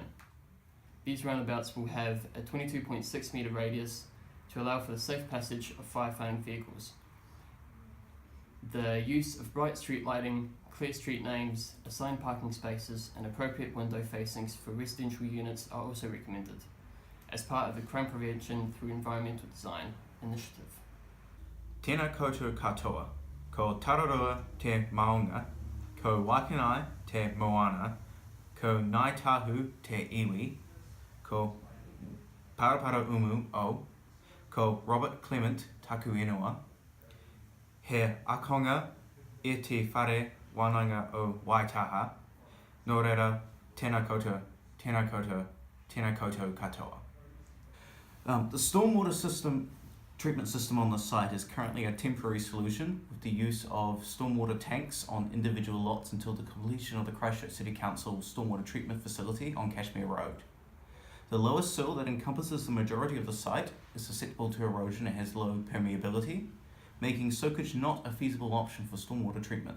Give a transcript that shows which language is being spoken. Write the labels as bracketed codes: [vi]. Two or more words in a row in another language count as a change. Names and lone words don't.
[en] These roundabouts will have a 22.6 metre radius to allow for the safe passage of firefighting vehicles. The use of bright street lighting, clear street names, assigned parking spaces, and appropriate window facings for residential units are also recommended as part of the crime prevention through environmental design initiative. [mi] Tēnā koutou katoa, ko Tararua te maunga, ko Wakanai te moana, ko Ngāi Tahu te iwi, ko Parapara umu o, ko Robert Clement taku ingoa, he akonga I te whare wānanga o Waitaha, nō reira tēnā koutou, tēnā koutou, tēnā koutou katoa. [en] The stormwater treatment system on the site is currently a temporary solution with the use of stormwater tanks on individual lots until the completion of the Christchurch City Council stormwater treatment facility on Cashmere Road. The lower sill that encompasses the majority of the site is susceptible to erosion and has low permeability, making soakage not a feasible option for stormwater treatment.